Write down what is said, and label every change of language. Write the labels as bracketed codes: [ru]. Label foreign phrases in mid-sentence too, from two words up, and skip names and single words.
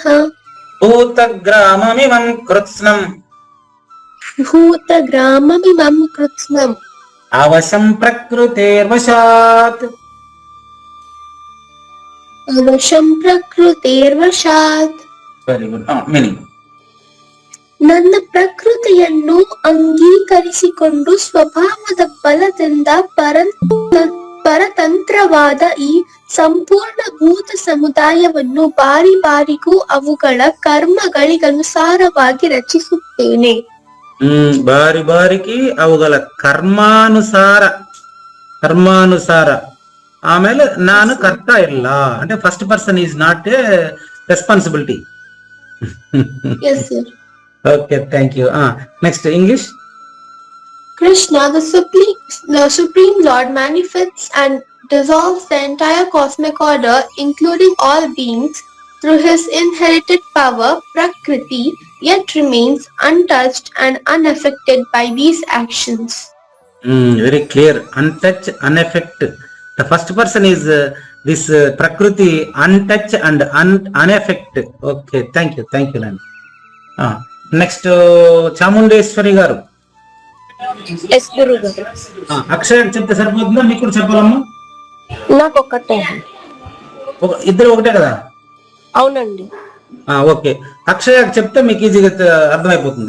[sa] భూతగ్రామమిమం కృత్స్నం భూతగ్రామమిమం కృత్స్నం. అవశం ప్రకృతేర్వశాత్. అవశం ಪ್ರಕೃತಿರ್ವಶಾತ್. [en] very good. meaning. [kn] ನನ್ನ ಪ್ರಕೃತಿಯನ್ನು ಅಂಗೀಕರಿಸಿಕೊಂಡು ಸ್ವಭಾವದ ಬಲದಿಂದ ಪರತಂತ್ರವಾದ ಈ ಸಂಪೂರ್ಣ ಭೂತ ಸಮುದಾಯವನ್ನು ಬಾರಿ ಬಾರಿಗೂ ಅವುಗಳ ಕರ್ಮಗಳಿಗನುಸಾರವಾಗಿ ರಚಿಸುತ್ತೇನೆ. ಬಾರಿ ಬಾರಿಗೆ ಅವುಗಳ ಕರ್ಮಾನುಸಾರ ಆಮೇಲೆ ನಾನು ಕರ್ತ ಇಲ್ಲ అంటే [en] first person is not a responsibility. Yes, sir. okay, thank you. next English. Krishna, the Supreme Lord, manifests and dissolves the entire cosmic order, including all beings, through his inherited power, Prakriti, yet remains untouched and unaffected by these actions. Very clear. Untouched, unaffected. The first person is this Prakriti, untouched and unaffected. Okay, thank you, Nani. Next, Chamundeshwari garu. [te] ఎస్ గురువు గారు. అక్షయ్ చెప్తే సరిపోతుందా, మీకు కూడా చెప్పాలమ్మా? నాకు ఒక్కటే. ఇద్దరు ఒకటే కదా? అవునండి. ఓకే. అక్షయ చెప్తే మీకు ఈజీగా అర్థమైపోతుంది.